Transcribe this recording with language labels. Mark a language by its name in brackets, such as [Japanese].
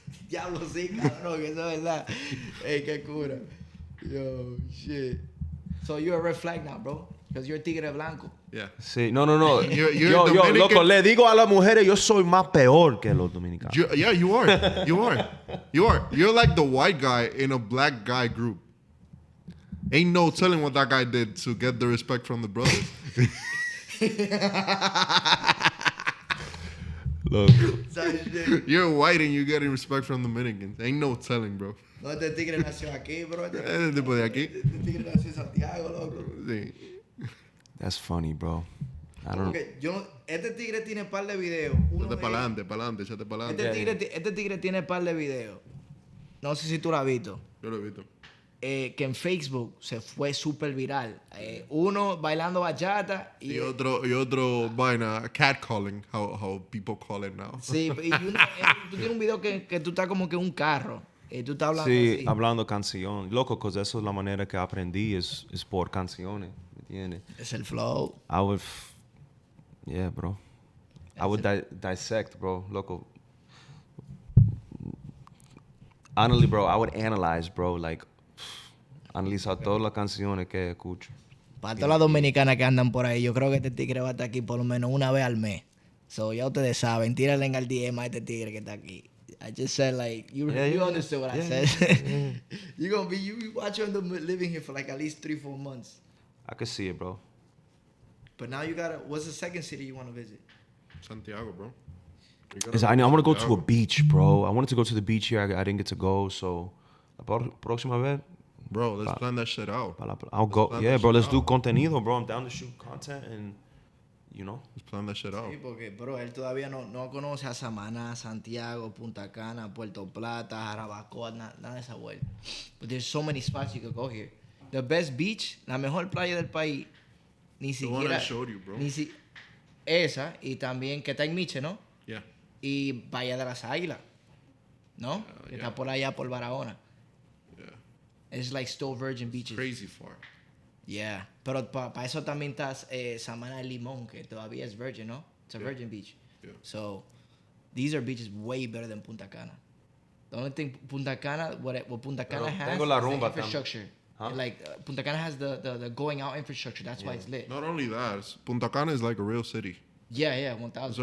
[Spanish] Diablo, sí, cabrón, que eso es verdad. Ey, qué cura. [English] Yo, shit. So you're a red flag now, bro. Because you're [Spanish] tigre blanco. [English] Yeah. [Spanish] Sí, no. [English] You're [Spanish] Yo, [English] Dominican- [Spanish] loco, le digo a las mujeres, yo soy más peor que los dominicanos. [English] You are. You're like the white guy in a black guy group. Ain't no telling what that guy did to get the respect from the brothers. [Spanish] Loco. ¿Sabes, shit? [English] You're white and you're getting respect from Dominicans. Ain't no telling, bro. [Spanish] No, este tigre nació aquí, bro. Ese tipo de aquí. Este tigre nació en Santiago, loco. Sí. [English] That's funny, bro. I don't... [Spanish] Porque este tigre tiene par de videos. Uno Échate de para ellos- adelante, échate para adelante. Este tigre tiene par de videos. No sé si tú lo has visto. Yo lo he visto. Que en Facebook se fue súper viral. Uno bailando bachata Y otro vaina, [English] catcalling, how people call it now. [Spanish] Sí, y tú tienes un video que tú estás como que en un carro. Y tú estás hablando Sí, así. hablando canción. Loco, pues eso es la manera que aprendí, es por canciones, ¿me entiendes? Es el flow. [English] Yeah, bro. I would dissect, bro. Loco. Honestly, bro, I would analyze, bro. Like, [Spanish] analizar todas las canciones que escucho. Para todas las dominicanas que andan por ahí, yo creo que este tigre va a estar aquí por lo menos una vez al mes. So, ya ustedes saben, tírenle en el DM a este tigre que está aquí. [English] I just said, like, you understood what I said. You watching them living here for like at least 3-4 months. I could see it, bro. But now what's the second city you want to visit? Santiago, bro. I want to go to a beach, bro. I wanted to go to the beach here. I didn't get to go, so... [Spanish] La próxima vez, [English] Bro, let's plan that shit out. I'll go. plan Yeah, that bro, shit let's do out. [Spanish] contenido, bro. [English] I'm down to shoot content and, you know. Let's plan that shit out. [Spanish] Sí, porque, bro, él todavía no conoce a Samaná, Santiago, Punta Cana, Puerto Plata, Jarabacoa, nada de esa vuelta. [English] But there's so many spots you could go here. The best beach, [Spanish] la mejor playa del país, ni [English] The one [Spanish] siquiera... [English] I showed you, bro. [Spanish] Esa, y también que está en Miche, ¿no? [English] Yeah. [Spanish] Y Bahía de las Águilas, ¿no? Que [English] yeah. [Spanish] está por allá, por Barahona. [English] Yeah. It's like still virgin beaches. Crazy far. Yeah. [Spanish] Pero para eso también está Samana de Limón, que todavía es virgin, ¿no? [English] It's a virgin beach. Yeah. So these are beaches way better than Punta Cana. The only thing Punta Cana, what Punta Cana has [Spanish] tengo la [English] is the [Spanish] rumba [English] infrastructure. Huh? Like Punta Cana has the going out infrastructure. That's why it's lit. Not only that, Punta Cana is like a real city. Yeah, It's 1,000.